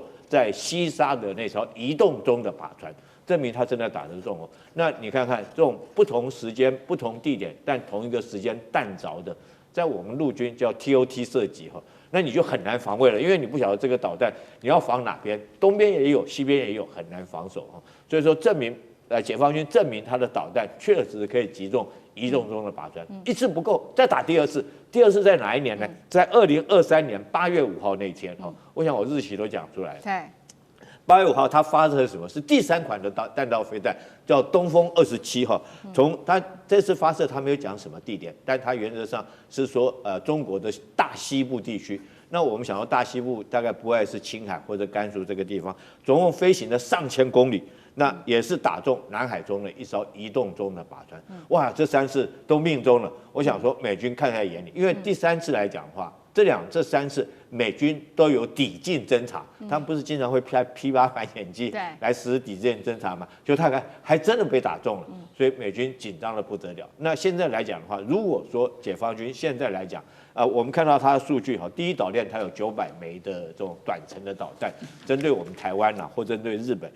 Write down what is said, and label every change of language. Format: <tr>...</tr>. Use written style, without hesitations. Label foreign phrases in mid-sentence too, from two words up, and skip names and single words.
<zh>在西沙的那艘移動中的靶船，證明他真的打得中那你看看這種不同時間、不同地點，但同一個時間彈着的，在我們陸軍叫 TOT 射擊那你就很難防衛了，因為你不曉得這個導彈你要防哪邊，東邊也有，西邊也有，很難防守所以說證明解放軍證明他的導彈確實可以擊中移動中的靶船，一次不夠，再打第二次。第二次在哪一年呢？在2023年8月5號那天我想我日期都講出來了。8月5號，他發射的什麼？是第3款的彈道飛彈，叫東風27從他這次發射，他沒有講什麼地點，但他原則上是說，中國的大西部地區。那我們想到大西部大概不外是青海或者甘肅這個地方，總共飛行了上千公里。那也是打中南海中的一艘移動中的靶船。哇，這3次都命中了。我想說美軍看在眼裡，因為第3次來講的話，這3次美軍都有抵近偵察，他們不是經常會P8反潛機來實施抵近偵察嗎？就他還真的被打中了，所以美軍緊張的不得了。那現在來講的話，如果說解放軍現在來講，我們看到它的數據哈，第一島鏈它有900枚的這種短程的導彈，針對我們台灣或針對日本。</zh>